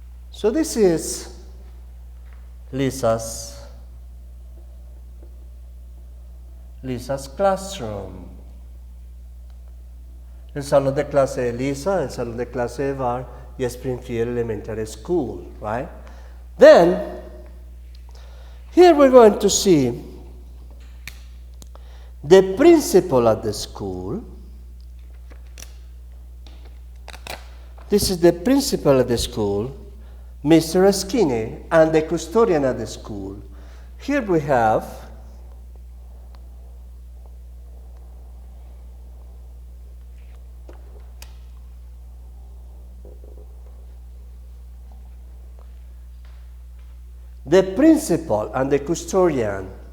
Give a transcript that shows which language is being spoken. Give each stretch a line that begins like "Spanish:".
English: So this is Lisa's classroom.
Spanish: El salón de clase de Lisa, el salón de clase de Val y Springfield Elementary School,
English: right? Then, here we're going to see the principal at the school. This is the principal at the school, Mr. Skinny, and the custodian at the school. Here we have the principal and the custodian.